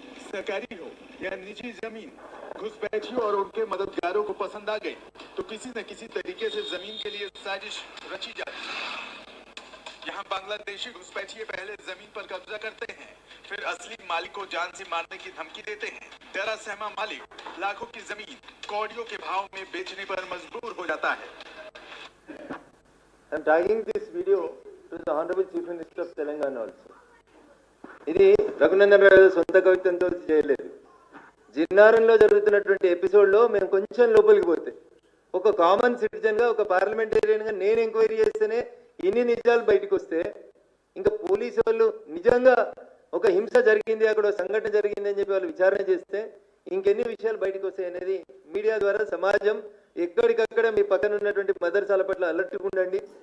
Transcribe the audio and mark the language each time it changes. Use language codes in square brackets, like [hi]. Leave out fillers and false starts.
[hi] सरकारी हो या निजी जमीन, घुसपैठियों और उनके मददगारों को पसंद आ गई तो किसी न किसी तरीके से जमीन के लिए साजिश रची जाती है। यहाँ बांग्लादेशी घुसपैठिए पहले जमीन पर कब्जा करते हैं, फिर असली मालिक को जान से मारने की धमकी देते हैं। डरा सहमा मालिक लाखों की जमीन कौड़ियों के भाव में बेचने पर मजबूर हो जाता है। [en] I'm tagging this video to the Honorable Chief Minister of Telangana also. [te] ఇది రఘునందన్ రావు సొంత కవిత్వంతో చేయలేదు. జిన్నారంలో జరుగుతున్నటువంటి ఎపిసోడ్లో మేము కొంచెం లోపలికి పోతే ఒక కామన్ సిటిజన్గా, ఒక పార్లమెంటేరియన్గా నేను ఎంక్వైరీ చేస్తేనే ఇన్ని నిజాలు బయటకు వస్తే, ఇంకా పోలీసు వాళ్ళు నిజంగా ఒక హింస జరిగింది, అక్కడ సంఘటన జరిగింది అని చెప్పి వాళ్ళు విచారణ చేస్తే ఇంకెన్ని విషయాలు బయటకు వస్తాయి అనేది మీడియా ద్వారా సమాజం ఎక్కడికక్కడ మీ పక్కన ఉన్నటువంటి మదర్సాల పట్ల అలర్ట్గా ఉండండి.